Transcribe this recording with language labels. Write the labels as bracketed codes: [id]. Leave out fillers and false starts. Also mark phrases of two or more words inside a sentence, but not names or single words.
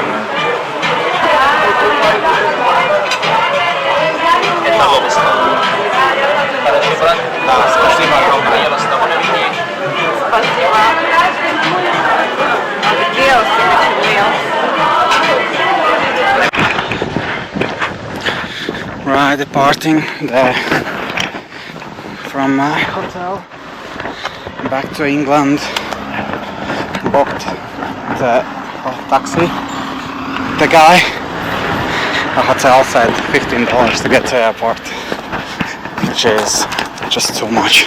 [ru] Это лобстер. Хорошо, брат? Да, спасибо огромное. Я вас того не видел. Спасибо. [lv] Dievs, cik viņš ir liels. [en] Right, departing from my hotel back to England. Booked the taxi. The guy, the hotel said $15 to get to the airport, which is just too much.